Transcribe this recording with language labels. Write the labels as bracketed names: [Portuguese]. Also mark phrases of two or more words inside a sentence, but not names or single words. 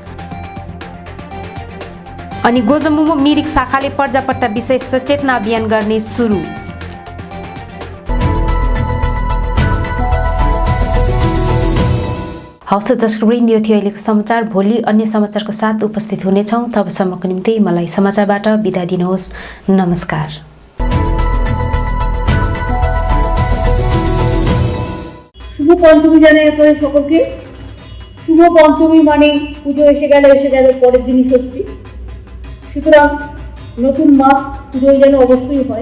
[Nepali] अनि गोजोमोमो मिरिक शाखाले पर्जापट्टा विषय सचेतना अभियान गर्ने सुरु। हवस् दर्शकवृन्द, यो थियो अहिलेको समाचार। भोलि अन्य समाचारको साथ उपस्थित हुनेछौँ। तबसम्मको निम्ति मलाई समाचारबाट बिदा दिनुहोस्। नमस्कार। [Bangla] শুভ পঞ্চমী জানাই আপনাদের সকলকে। শুভ পঞ্চমী মানে পুজো এসে গেল পরের দিনই ষষ্ঠী। সুতরাং নতুন মাস্ক পুজোয় যেন অবশ্যই হয়।